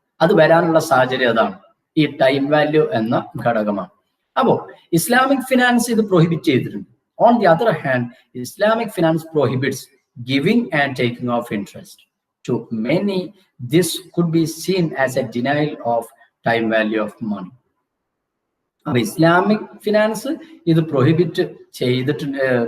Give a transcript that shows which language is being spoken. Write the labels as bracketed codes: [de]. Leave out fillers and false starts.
[ml] അത് വരാനുള്ള സാഹചര്യം അതാണ്, ഈ ടൈം വാല്യൂ എന്ന ഘടകമാണ്. അപ്പോ ഇസ്ലാമിക് ഫിനാൻസ് ഇത് പ്രൊഹിബിറ്റ് ചെയ്തിട്ടുണ്ട്. [en] On the other hand, Islamic finance prohibits giving and taking of interest. To many, this could be seen as a denial of time value of money. [ml] അപ്പൊ Islamic finance ഇത് prohibit ചെയ്തിട്ടുണ്ട്.